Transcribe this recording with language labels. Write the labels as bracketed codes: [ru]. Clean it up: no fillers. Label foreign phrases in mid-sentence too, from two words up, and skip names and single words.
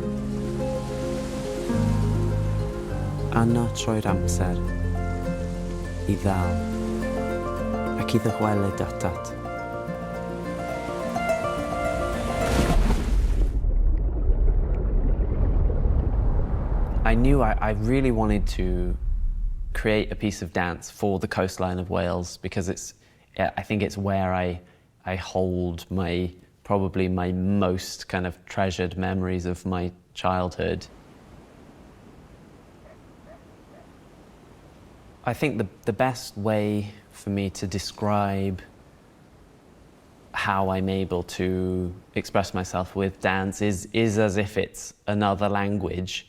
[cy] Anno troi'r amser I ddal ac I ddychwelyd atat. [en] I knew I really wanted to create a piece of dance for the coastline of Wales, because I think it's where I I hold probably my most kind of treasured memories of my childhood. I think the best way for me to describe how I'm able to express myself with dance is as if it's another language.